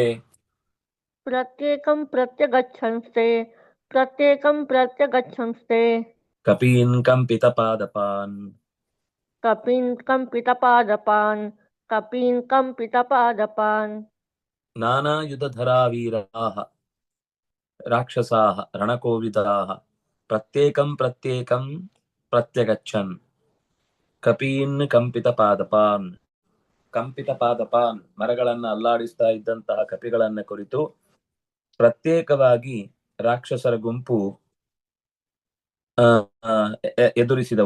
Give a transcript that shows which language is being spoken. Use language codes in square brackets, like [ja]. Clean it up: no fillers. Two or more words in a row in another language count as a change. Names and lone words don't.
[sa] ಪ್ರತ್ಯೇಕಂ ಪ್ರತ್ಯಗಚ್ಚಂಸ್ತೆ, ಪ್ರತ್ಯೇಕಂ ಪ್ರತ್ಯಗಚ್ಚಂಸ್ತೆ. ಕಪೀನ್ ಕಂಪಿತಪಾದಪಾನ್. ಕಪೀನ್ ಕಂಪಿತಪಾದಪಾನ್, ಕಪೀನ್ ಕಂಪಿತಪಾದಪಾನ್. ನಾನಾಯುಧಧರಾ ವೀರಾಃ ರಾಕ್ಷಸಾಃ ರಣಕೋವಿದಾಃ ಪ್ರತ್ಯೇಕಂ ಪ್ರತ್ಯೇಕಂ ಪ್ರತ್ಯಗಚ್ಚನ್. ಕಪೀನ್ ಕಂಪಿತಪಾದಪಾನ್. [kn] ಕಂಪಿತಪಾದಪಾನ್ ಮರಗಳನ್ನ ಅಲ್ಲಾಡಿಸ್ತಾ ಇದ್ದಂತಹ ಕಪಿಗಳನ್ನ ಕುರಿತು ಪ್ರತ್ಯೇಕವಾಗಿ ರಾಕ್ಷಸರ ಗುಂಪು ಎದುರಿಸಿದವು.